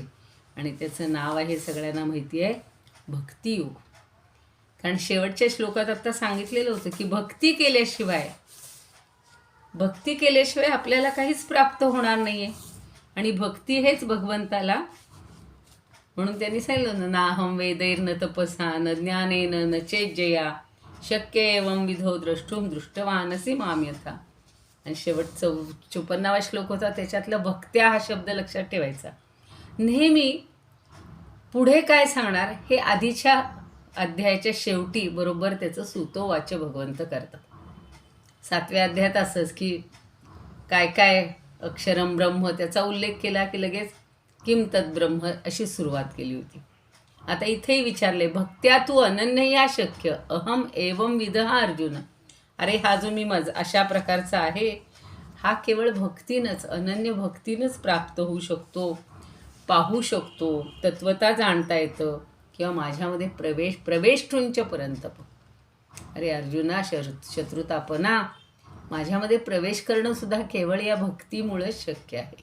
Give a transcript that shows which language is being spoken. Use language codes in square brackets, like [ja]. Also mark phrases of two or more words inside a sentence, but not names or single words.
[mr] आणि त्याचं नाव आहे, सगळ्यांना माहिती आहे, भक्तियोग. कारण शेवटच्या श्लोकात आता सांगितलेलं होतं की भक्ती केल्याशिवाय आपल्याला काहीच प्राप्त होणार नाही आहे. आणि भक्ती हेच भगवंताला, म्हणून त्यांनी सांगितलं ना [sa] हम वेदैर न तपसा न ज्ञानेन न चेज्जया शक्य एवं विधो द्रष्टुम दृष्टवानसी माम यथा. [mr] आणि शेवटचं 54वा श्लोक होता, त्याच्यातलं भक्त्या हा शब्द लक्षात ठेवायचा. नेहमी पुढे काय सांगणार हे आधीच्या अध्यायाच्या शेवटी बरोबर त्याचं सुतोवाच भगवंत करतात. 7व्या अध्यायात असंच की काय काय [sa] अक्षरम ब्रह्म [mr] त्याचा उल्लेख केला की लगेच [sa] किम तद ब्रह्म [mr] अशी सुरुवात केली होती. आता इथेही विचारले, [sa] भक्त्या तू अनन्य या शक्य अहम एवं विदः अर्जुन. [mr] अरे हा जो मी अशा प्रकारचा आहे, हा केवळ भक्तीनंच, अनन्य भक्तीनंच प्राप्त होऊ शकतो, पाहू शकतो, तत्वता जाणता येतं किंवा माझ्यामध्ये [sa] प्रवेष्टुंच परंतप. [mr] अरे अर्जुना, शत्रुतापना, माझ्यामध्ये प्रवेश करणं सुद्धा केवळ या भक्तीमुळेच शक्य आहे.